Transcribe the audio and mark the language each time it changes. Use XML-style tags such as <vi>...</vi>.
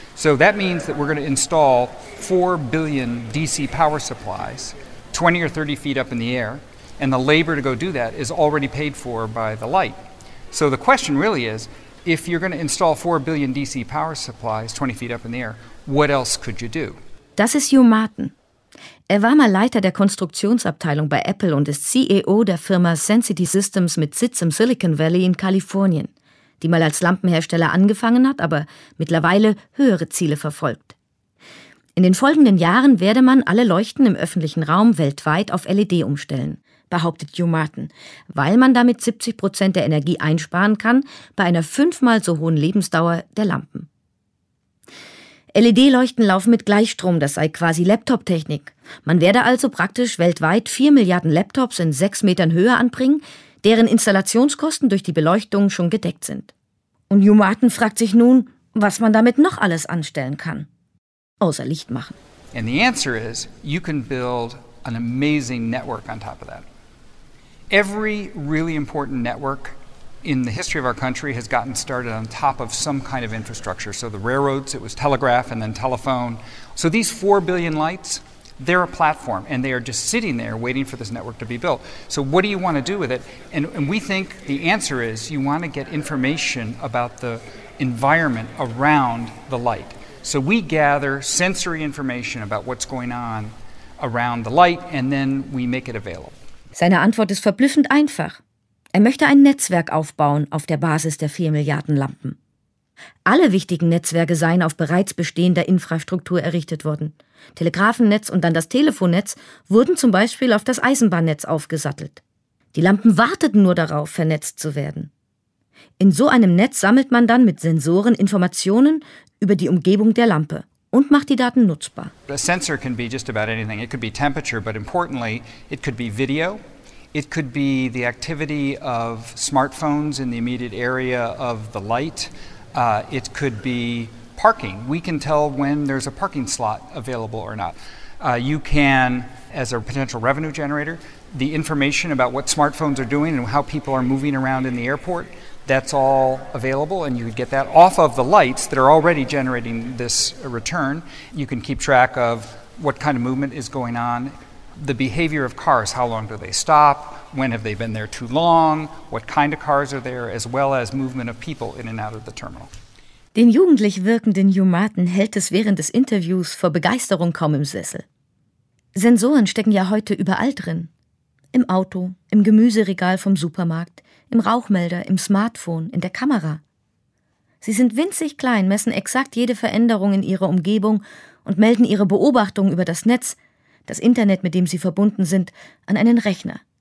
<en>So that means that we're going to install 4 billion DC power supplies 20 or 30 feet up in the air, and the labor to go do that is already paid for by the light. So the question really is, if you're going to install 4 billion DC power supplies 20 feet up in the air, what else could you do?</en> <de>Das ist Hugh Martin. Er war mal Leiter der Konstruktionsabteilung bei Apple und ist CEO der Firma Sensity Systems mit Sitz im Silicon Valley in Kalifornien, die mal als Lampenhersteller angefangen hat, aber mittlerweile höhere Ziele verfolgt. In den folgenden Jahren werde man alle Leuchten im öffentlichen Raum weltweit auf LED umstellen, behauptet Hugh Martin, weil man damit 70% der Energie einsparen kann bei einer 5-mal so hohen Lebensdauer der Lampen. LED-Leuchten laufen mit Gleichstrom, das sei quasi Laptop-Technik. Man werde also praktisch weltweit 4 Milliarden Laptops in 6 Metern Höhe anbringen, deren Installationskosten durch die Beleuchtung schon gedeckt sind. Und Hugh Martin fragt sich nun, was man damit noch alles anstellen kann, außer Licht machen.</de> <en>And the answer is, you can build an amazing network on top of that. Every really important network in the history of our country has gotten started on top of some kind of infrastructure. So the railroads, it was telegraph and then telephone. So these 4 billion lights, they're a platform, and they are just sitting there waiting for this network to be built. So what do you want to do with it? And we think the answer is you want to get information about the environment around the light. So we gather sensory information about what's going on around the light, and then we make it available.</en> <de>Seine Antwort ist verblüffend einfach. Er möchte ein Netzwerk aufbauen auf der Basis der 4 Milliarden Lampen. Alle wichtigen Netzwerke seien auf bereits bestehender Infrastruktur errichtet worden. Telegrafennetz und dann das Telefonnetz wurden zum Beispiel auf das Eisenbahnnetz aufgesattelt. Die Lampen warteten nur darauf, vernetzt zu werden. In so einem Netz sammelt man dann mit Sensoren Informationen über die Umgebung der Lampe und macht die Daten nutzbar.</de> <en>A sensor can be just about anything. It could be temperature, but importantly, it could be video. It could be the activity of smartphones in the immediate area of the light. It could be parking. We can tell when there's a parking slot available or not. You can, as a potential revenue generator, the information about what smartphones are doing and how people are moving around in the airport, that's all available, and you could get that off of the lights that are already generating this return. You can keep track of what kind of movement is going on, the behavior of cars, how long do they stop, when have they been there too long, what kind of cars are there, as well as movement of people in and out of the terminal.</en> <de>Den jugendlich wirkenden Hugh Martin hält es während des Interviews vor Begeisterung kaum im Sessel. Sensoren stecken ja heute überall drin. Im Auto, im Gemüseregal vom Supermarkt, im Rauchmelder, im Smartphone, in der Kamera. Sie sind winzig klein, messen exakt jede Veränderung in ihrer Umgebung und melden ihre Beobachtungen über das Netz, das Internet, mit dem sie verbunden sind, an einen Rechner.</de>